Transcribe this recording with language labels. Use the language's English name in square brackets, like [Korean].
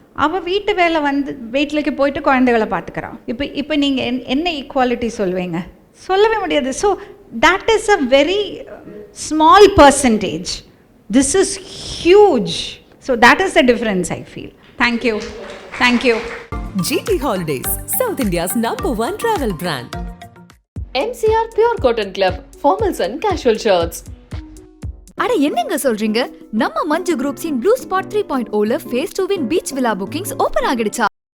[Tamil] அவள் வீட்டு வேலை வந்து வீட்டிലേക്ക് போயிட்டு குழந்தைகளை பார்த்துக்கிறான். இப்போ நீங்கள் என்ன ஈக்குவாலிட்டி சொல்வீங்க? சொல்லவே முடியாது. [English] So that is a very small percentage. This is huge. So that is the difference, I feel. Thank you. Thank you. GT Holidays, South India's #1 travel brand. MCR Pure Cotton Club, formals and casual shirts. [Tamil] அட என்னங்க சொல்றீங்க? நம்ம மஞ்சு குரூப்ஸின் blue spot 3.0ல face 2 beach villa bookings open ஆகிடுச்சா?